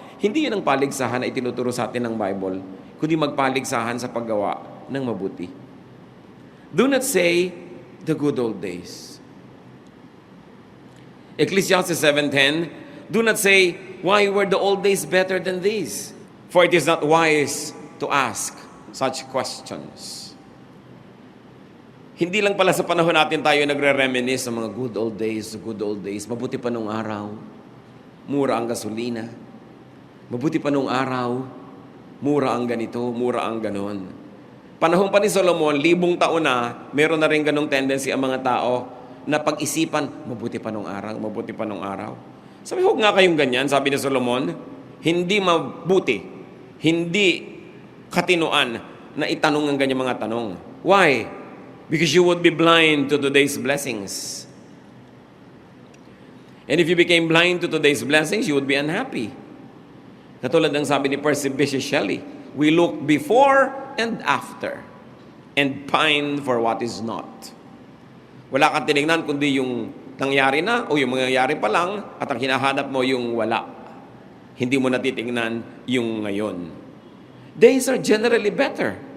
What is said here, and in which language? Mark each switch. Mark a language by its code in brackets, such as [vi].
[tl] Hindi yun ang paligsahan na itinuturo sa atin ng Bible, kundi magpaligsahan sa paggawa ng mabuti. [en] Do not say the good old days. Ecclesiastes 7:10, do not say, why were the old days better than these? For it is not wise to ask such questions. [tl] Hindi lang pala sa panahon natin tayo nagre-reminisce sa mga [en] good old days, good old days. [tl] Mabuti pa nung araw, mura ang gasolina. Mabuti pa nung araw, mura ang ganito, mura ang ganon. Panahon pa ni Solomon, 1,000 taon na, meron na rin ganong tendency ang mga tao na pag-isipan, mabuti pa nung araw, mabuti pa nung araw. Sabi, huwag nga kayong ganyan, sabi ni Solomon, hindi mabuti, hindi katinuan na itanong ang ganyang mga tanong. [en] Why? Because you would be blind to today's blessings. And if you became blind to today's blessings, you would be unhappy. [tl] Katulad ng sabi ni [en] Percy Bysshe Shelley, we look before and after and pine for what is not. [tl] Wala kang tinignan kundi yung nangyari na o yung mangyayari pa lang at ang hinahanap mo yung wala. Hindi mo natitingnan yung ngayon. [en] Days are generally better.